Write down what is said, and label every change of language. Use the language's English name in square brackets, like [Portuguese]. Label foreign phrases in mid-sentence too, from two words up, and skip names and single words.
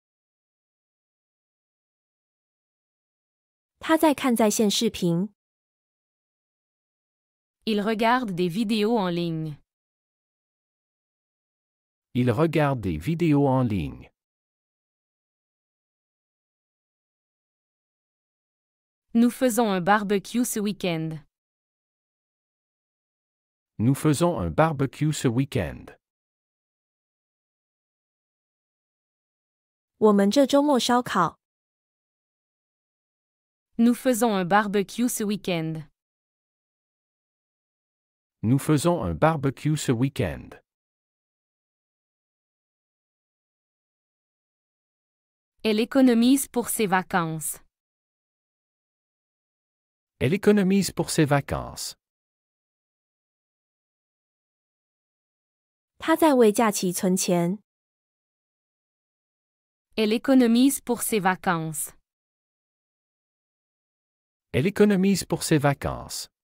[Chinese] 他在看在线视频。 [French] Il regarde des vidéos en ligne. Il regarde des vidéos en ligne. Nous faisons un barbecue ce week-end. Nous faisons un barbecue ce week-end. [Chinese] 我们这周末烧烤。 [French] Nous faisons un barbecue ce week-end. Nous faisons un barbecue ce week-end. Elle économise pour ses vacances. Elle économise pour ses vacances. [Chinese] 他在为假期存钱。 [French] Elle économise pour ses vacances. Elle économise pour ses vacances.